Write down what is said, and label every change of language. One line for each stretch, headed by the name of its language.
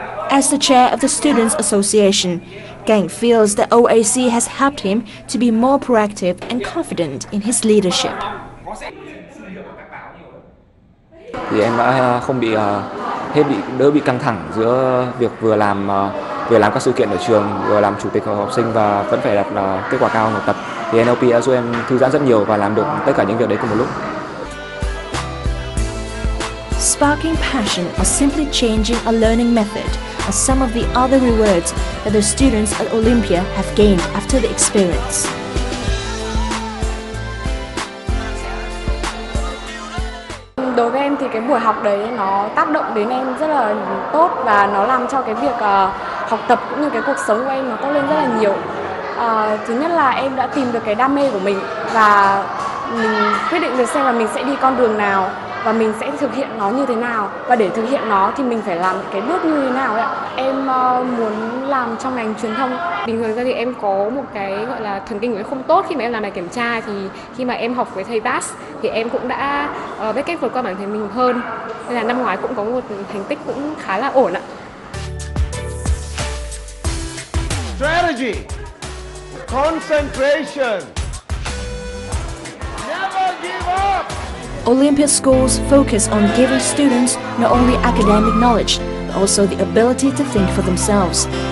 English: As the chair of the Students' Association, Cảnh feels that OAC has helped him to be more proactive and confident in his leadership.
Vietnamese: Thì em đã không bị đỡ bị căng thẳng giữa việc vừa làm các sự kiện ở trường, vừa làm chủ tịch hội học sinh và vẫn phải đạt kết quả cao học tập. Thì NLP đã giúp em thư giãn rất nhiều và làm được tất cả những việc đấy cùng một lúc.
English: Sparking passion or simply changing a learning method are some of the other rewards that the students at Olympia have gained after the experience.
Vietnamese: Đối với em thì cái buổi học đấy nó tác động đến em rất là tốt và nó làm cho cái việc học tập cũng như cái cuộc sống của em nó tốt lên rất là nhiều. Thứ nhất là em đã tìm được cái đam mê của mình và mình quyết định được xem là mình sẽ đi con đường nào và mình sẽ thực hiện nó như thế nào, và để thực hiện nó thì mình phải làm cái bước như thế nào ấy ạ. Em muốn làm trong ngành truyền thông. Bình thường ra thì em có một cái gọi là thần kinh của em không tốt khi mà em làm bài kiểm tra, thì khi mà em học với thầy Bass thì em cũng đã biết cách vượt qua bản thân mình hơn, nên là năm ngoái cũng có một thành tích cũng khá là ổn ạ.
English: Strategy, concentration, never give up. Olympia schools focus on giving students not only academic knowledge, but also the ability to think for themselves.